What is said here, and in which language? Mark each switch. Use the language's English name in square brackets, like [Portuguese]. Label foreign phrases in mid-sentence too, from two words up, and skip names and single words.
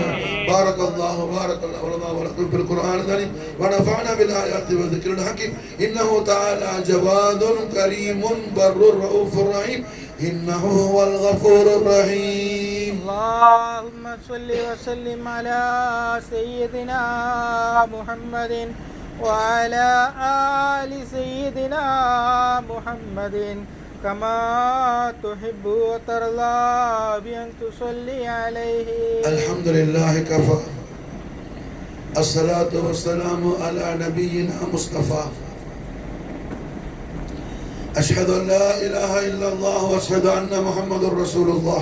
[Arabic] بارك الله ولكم في القرآن الكريم ونفعنا بالآيات والذكر الحكيم إنه تعالى جواد كريم بر رؤوف رحيم إنه هو الغفور الرحيم. اللهم صل وسلم على سيدنا محمد وعلى آل سيدنا محمد كما تحب وترضى بأن تصلي عليه. الحمد لله كفى الصلاة والسلام على نبينا مصطفى أشهد أن لا إله إلا الله وأشهد أن محمد رسول الله.